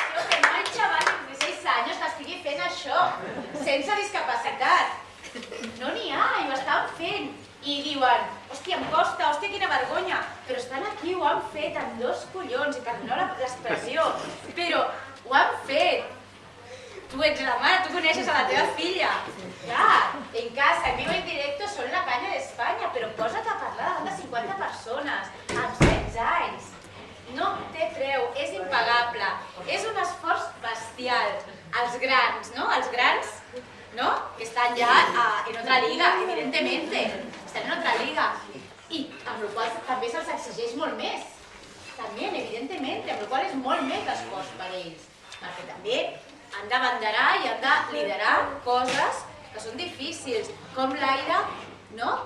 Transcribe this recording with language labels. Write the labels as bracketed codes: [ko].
[es] Que no hay chaval de 16 años que [ca] estigui fent sense discapacitat. No n'hi ha, i ho estan fent. I diuen, hòstia, em costa, hòstia, quina vergonya, però estan aquí, ho han fet amb 2 collons, i perdoneu l'expressió, però ho han fet. Tu ets la mare, tu coneixes a la teva filla. Clar, en casa, [es] en vivo en directo, [ca] són la canya d'Espanya, però posa't a parlar davant de 50 persones, amb 16 anys. No té preu, és impagable, és un esforç bestial. Els grans, no? Els grans, ¿no? [es] Que están ya en otra liga, evidentemente, están en otra liga. [ca] I amb la qual també se'ls exigeix molt més, també, evidentemente, amb la qual és molt més l'esforç per ells, perquè també han d'abanderar i han de liderar coses que són difícils, com l'Aida, no?